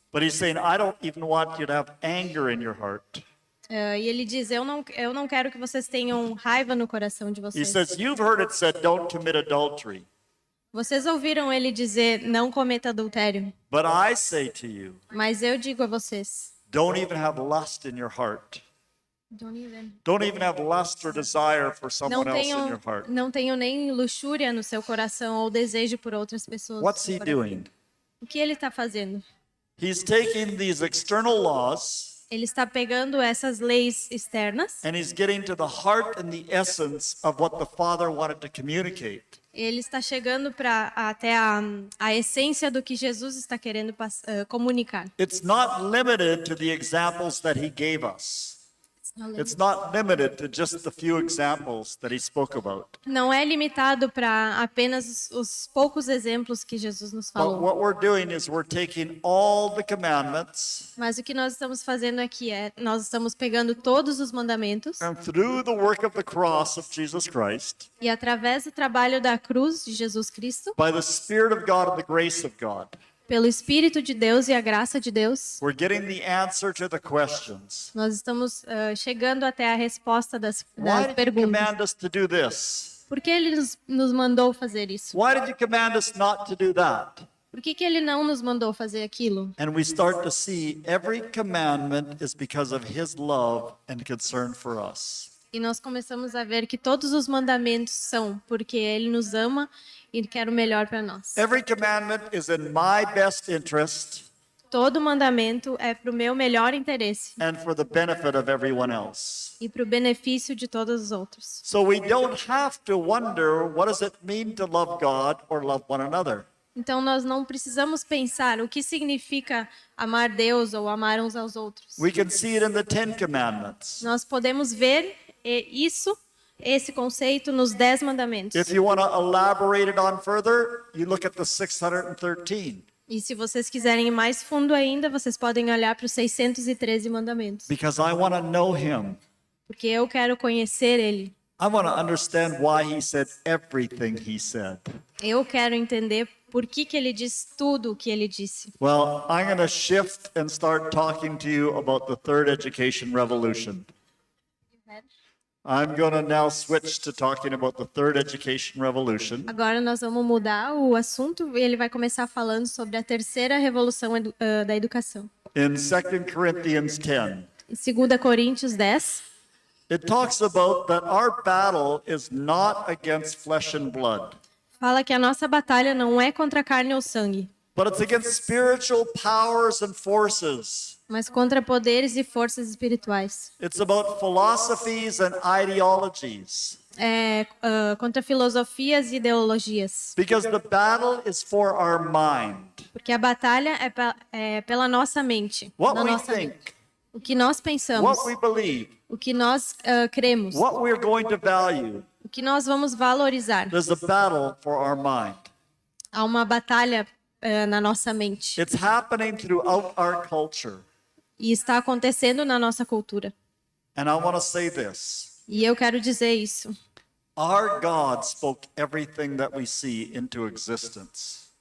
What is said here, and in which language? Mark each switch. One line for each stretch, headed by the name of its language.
English: But He's saying, I don't even want you to have anger in your heart.
Portuguese: E ele diz: eu não quero que vocês tenham raiva no coração de
English: He
Portuguese: vocês.
English: says, you've heard it said, don't commit adultery.
Portuguese: Vocês ouviram ele dizer: não cometa adultério.
English: But I say to you,
Portuguese: Mas eu digo a vocês:
English: don't even have lust in your heart. Don't even have lust or desire for someone else in your heart.
Portuguese: não tenham nem luxúria no seu coração ou desejo por outras pessoas.
English: What's He doing?
Portuguese: O que ele está fazendo?
English: He's taking these external laws
Portuguese: Ele está pegando essas leis externas.
English: and He's getting to the heart and the essence of what the Father wanted to communicate.
Portuguese: Ele está chegando até a essência do que Jesus está querendo comunicar.
English: It's not limited to the examples that He gave us. It's not limited to just the few examples that He spoke about.
Portuguese: Não é limitado para apenas os poucos exemplos que Jesus nos
English: But
Portuguese: falou.
English: what we're doing is we're taking all the commandments
Portuguese: Mas o que nós estamos fazendo aqui nós estamos pegando todos os mandamentos
English: and through the work of the cross of Jesus Christ,
Portuguese: e através do trabalho da cruz de Jesus Cristo,
English: by the Spirit of God and the grace of God,
Portuguese: pelo Espírito de Deus e a graça de Deus,
English: we're getting the answer to the questions.
Portuguese: nós estamos chegando até a resposta das
English: Why did you
Portuguese: perguntas.
English: command us to do this?
Portuguese: Por que ele nos mandou fazer isso?
English: Why did you command us not to do that?
Portuguese: Por que ele não nos mandou fazer aquilo?
English: And we start to see every commandment is because of His love and concern for us.
Portuguese: E nós começamos a ver que todos os mandamentos são porque ele nos ama e quer o melhor para nós.
English: Every commandment is in my best interest
Portuguese: Todo mandamento é para o meu melhor interesse
English: and for the benefit of everyone else.
Portuguese: e para o benefício de todos os outros.
English: So we don't have to wonder what does it mean to love God or love one another.
Portuguese: Então nós não precisamos pensar o que significa amar Deus ou amar uns aos outros.
English: We can see it in the 10 commandments.
Portuguese: Nós podemos ver esse conceito nos 10 mandamentos.
English: If you want to elaborate it on further, you look at the 613
Portuguese: E se vocês quiserem ir mais fundo ainda, vocês podem olhar para os 613 mandamentos.
English: because I want to know Him.
Portuguese: Porque eu quero conhecer ele.
English: I want to understand why He said everything He said.
Portuguese: Eu quero entender por que ele diz tudo o que ele disse.
English: Well, I'm going to shift and start talking to you about the third education revolution. I'm going to now switch to talking about the third education revolution.
Portuguese: Agora nós vamos mudar o assunto e ele vai começar falando sobre a terceira revolução da educação.
English: In 2 Corinthians 10,
Portuguese: Em 2 Coríntios 10,
English: it talks about that our battle is not against flesh and blood,
Portuguese: fala que a nossa batalha não é contra a carne ou sangue,
English: but it's against spiritual powers and forces.
Portuguese: mas contra poderes e forças espirituais.
English: It's about philosophies and ideologies.
Portuguese: Contra filosofias e ideologias.
English: Because the battle is for our mind.
Portuguese: Porque a batalha é pela nossa mente.
English: What
Portuguese: na
English: we
Portuguese: nossa
English: think,
Portuguese: mente. O que nós pensamos,
English: what we believe,
Portuguese: o que nós cremos,
English: what we're going to value.
Portuguese: o que nós vamos valorizar.
English: There's a battle for our mind.
Portuguese: Há uma batalha na nossa mente.
English: It's happening throughout our culture.
Portuguese: E está acontecendo na nossa cultura.
English: And I want to say this.
Portuguese: E eu quero dizer isso.
English: Our God spoke everything that we see into existence.